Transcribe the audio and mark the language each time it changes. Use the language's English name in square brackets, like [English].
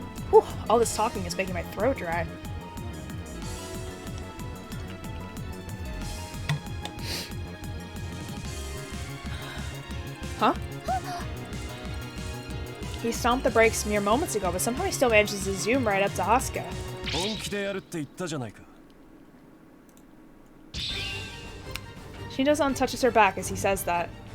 [English] Whew, all this talking is making my throat dry. Huh? He stomped the brakes mere moments ago, but somehow he still manages to zoom right up to Asuka. [Japanese] 本気でやるって言ったじゃないか。 [English] Shino-san touches her back as he says that.